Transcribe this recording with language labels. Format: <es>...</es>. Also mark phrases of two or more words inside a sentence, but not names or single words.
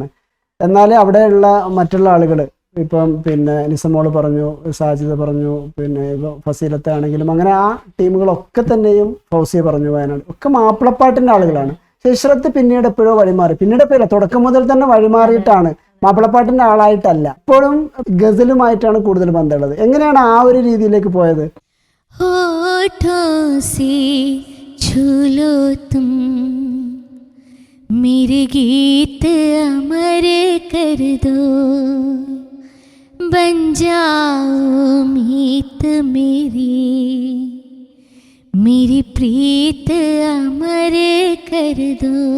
<ml>എന്നാൽ അവിടെയുള്ള മറ്റുള്ള ആളുകൾ, ഇപ്പം പിന്നെ നിസമോള് പറഞ്ഞു, സാജിദ പറഞ്ഞു, പിന്നെ ഫസീലത്ത് ആണെങ്കിലും അങ്ങനെ ആ ടീമുകളൊക്കെ തന്നെയും ഫൗസിയ പറഞ്ഞു, വയനാട് ഒക്കെ മാപ്പിളപ്പാട്ടിന്റെ ആളുകളാണ്. ഇഷ്റത്ത് പിന്നീട് എപ്പോഴോ വഴിമാറി, പിന്നീട് എപ്പോഴോ തുടക്കം മുതൽ തന്നെ വഴിമാറിയിട്ടാണ് മാപ്പിളപ്പാട്ടിന്റെ ആളായിട്ടല്ല, ഇപ്പോഴും ഗസലുമായിട്ടാണ് കൂടുതൽ ബന്ധമുള്ളത്. എങ്ങനെയാണ് ആ ഒരു രീതിയിലേക്ക് പോയത്?</ml> <hi>होठों से छू लो तुम मेरे गीत अमर कर दो, बन जाओ मीत मेरी प्रीत अमर कर दो,</hi>